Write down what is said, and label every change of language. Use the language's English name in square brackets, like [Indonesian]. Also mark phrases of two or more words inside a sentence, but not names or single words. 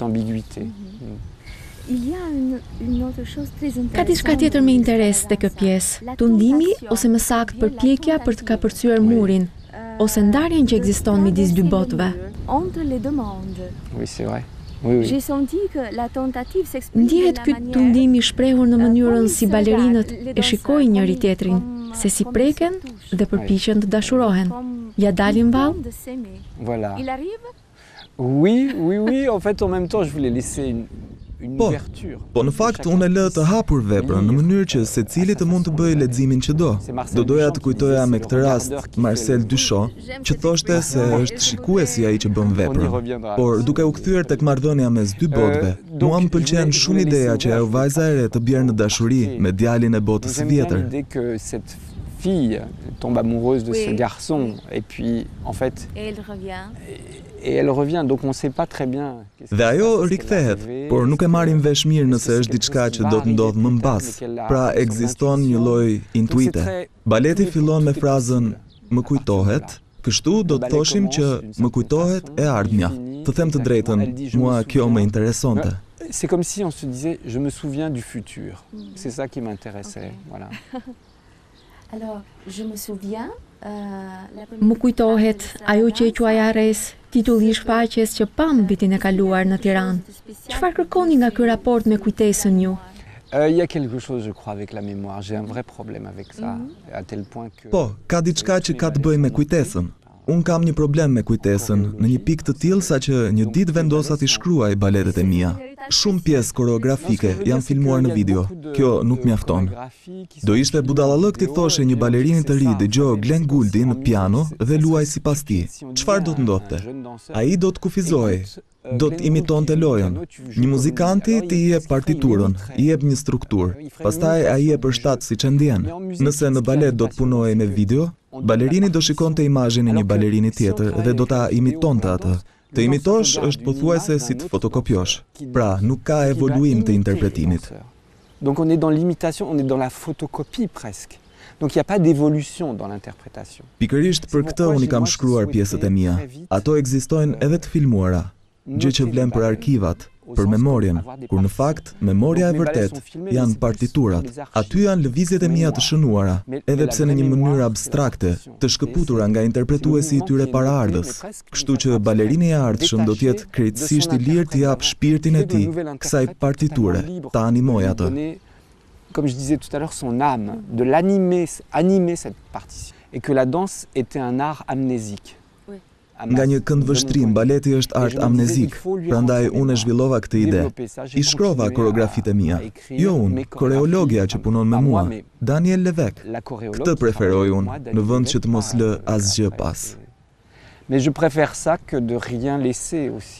[Albanian] Ka diçka tjetër me interes te kjo pjesë, tundimi ose më saktë përpjekja për të kapërcyer murin, ose ndarjen që ekziston midis dy botëve. Ndihet ky tundim i shprehur në mënyrën si balerinët e shikojnë njëri tjetrin, se si preken dhe përpiqen të dashurohen. Ja dalin vallë? [French] Voilà. Oui, en fait, en même temps, je voulais laisser une [Albanian] Po në fakt unë e lë të hapur veprën në mënyrë që secili të mund të bëjë leximin që do. Do doja të kujtoja me këtë rast Marcel Duchamp, që thoshte se është shikuesi ai që bën veprën. Por duke u kthyer tek marrëdhënia mes dy botëve, mua më pëlqen shumë ideja që ajo vajza e re të bjerë në dashuri me djalin e botës së vjetër. [French] Fille tombe amoureuse de ce garçon et puis en fait et elle revient donc on sait pas très bien. [Albanian] Dhe ajo rikthehet, por nuk e marrim vesh mirë nëse është diçka që do të ndodhë më mbas. Pra ekziston një lloj intuite. Baleti fillon me frazën më kujtohet, kështu do të thoshim që më kujtohet e ardhmja. Të them të drejtën, mua kjo më interesonte. [French] C'est comme si on se disait je me souviens du futur. C'est ça qui m'intéressait, voilà. [Albanian] Më kujtohet ajo që e quaj Arres, titulli i shfaqjes që pam vitin e kaluar në Tiranë. Çfarë kërkoni nga ky raport me kujtesën ju? [French] Il y a quelque chose, je crois, avec la mémoire. J'ai un vrai problème avec ça, à tel point que... [Albanian] Po, ka diçka që ka të bëjë me kujtesën. Unë kam një problem me kujtesën, në një pikë të tillë sa që një ditë vendosa t'i shkruaj baletet e mia. Shumë pjesë koreografike janë filmuar në video. Kjo nuk mjafton. Do ishte budallallëk ti thoshe një balerinë të ri dëgjoj Glenn Gouldi në piano dhe luaj sipas tij. Çfarë do të ndodhte? Ai do të kufizojë, do të imitonte lojën. Një muzikanti ti i jep partiturën, i jep një strukturë. Pastaj ai e përshtat siç e ndjen. Nëse në balet do të punojë me video, balerini do shikonte imazhin e një balerini tjetër dhe do ta imitonte atë. Të imitosh është pothuajse si të fotokopjosh. Pra, nuk ka evoluim të interpretimit. [French] Donc on est dans l'imitation, on est dans la photocopie presque. Donc il n'y a pas d'évolution dans l'interprétation. [Albanian] Pikërisht për këtë unë kam shkruar pjesët e mia. Ato ekzistojnë edhe të filmuara. Gjë që vlen për arkivat, për memorien, kur në fakt, memoria e vërtet janë partiturat. Aty janë lëvizjet e mia të shënuara, edhe pse në një mënyrë abstrakte, të shkëputura nga interpretuesi i tyre paraardhës. Kështu që balerini i ardhshëm do të jetë krejtësisht i lirë të jap shpirtin e tij kësaj partiture, ta animoj atë. [French] Comme je disais tout à l'heure, son âme, de animer cette partition. Et que la danse était un art amnésique. [Albanian] Nga një këndvështrim, baleti është art amnezik, prandaj unë e zhvillova këtë ide. I shkrova koreografitë e mia. Jo unë, koreologja që punon me mua, Daniel Levek. Këtë preferoj unë, në vend që të mos lë asgjë pas. [French] Mais je préfère ça que de rien laisser aussi.